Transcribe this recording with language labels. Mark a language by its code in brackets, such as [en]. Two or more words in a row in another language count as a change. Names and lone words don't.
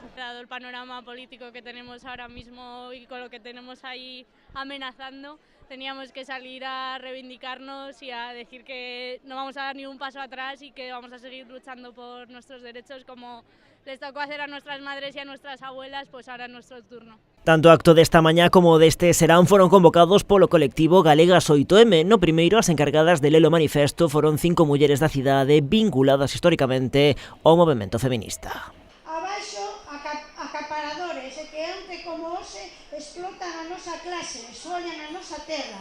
[es] Dado el panorama político que tenemos ahora mismo y con lo que tenemos ahí amenazando, teníamos que salir a reivindicarnos y a decir que no vamos a dar ni un paso atrás y que vamos a seguir luchando por nuestros derechos como les tocó hacer a nuestras madres y a nuestras abuelas, pues ahora es nuestro turno. [gl] Tanto o acto desta mañá como deste serán foron convocados polo colectivo Galegas 8M. No primeiro, as encargadas de ler o manifesto foron 5 mulleres da cidade vinculadas históricamente ao movemento feminista. Abaixo, acaparadores e que onte como hoxe explotan a nosa clase, xoñan a nosa terra.